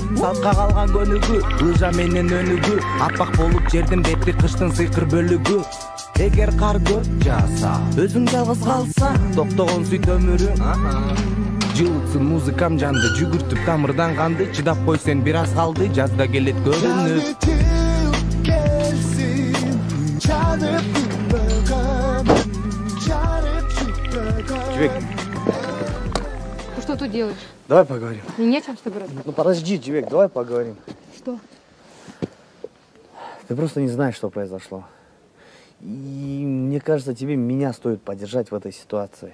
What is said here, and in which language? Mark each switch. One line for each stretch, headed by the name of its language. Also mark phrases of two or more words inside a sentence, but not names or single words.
Kyrgyz: Салтка калган көнүгү, лыжа менен өнүгү. Аппак болуп жердин бети кыштын сыйкыр бөлүгү. Эгер кар көп жааса, өзүң жалгыз калсаң, токтогон сүт өмүрүң. Жылытсын музыкам жанды, жүгүртүп тамырдан канды. Чыдап кой сен бир аз калды, жазда келет көрүнүп.
Russian: Джек. Ты что тут делаешь? Давай поговорим. Мне не о чем с тобой разговаривать. Ну подожди, Джек, давай поговорим. Что? Ты просто не знаешь, что произошло. И мне кажется, тебе меня стоит поддержать в этой ситуации.